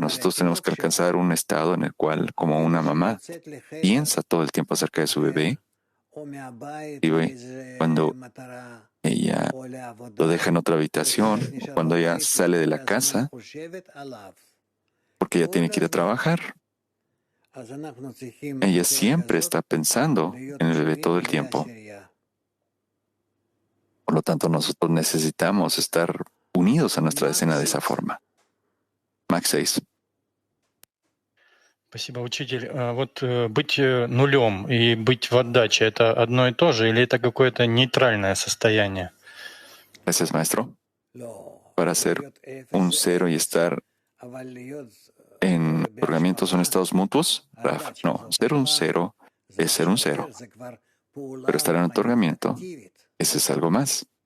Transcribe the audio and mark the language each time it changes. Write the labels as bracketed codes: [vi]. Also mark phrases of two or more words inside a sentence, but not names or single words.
[es] Nosotros tenemos que alcanzar un estado en el cual, como una mamá, piensa todo el tiempo acerca de su bebé, y cuando ella lo deja en otra habitación, o cuando ella sale de la casa, porque ella tiene que ir a trabajar. Ella siempre está pensando en el bebé todo el tiempo. Por lo tanto, nosotros necesitamos estar unidos a nuestra decena de esa forma. Max 6. [ru] Спасибо, учитель. Вот быть нулем и быть в отдаче — это одно и то же, или это какое-то нейтральное состояние? [es] Gracias, maestro. Para ser un cero y estar en otorgamiento son estados mutuos. Raf, no, ser un cero es ser un cero. Pero estar en otorgamiento, ese es algo más.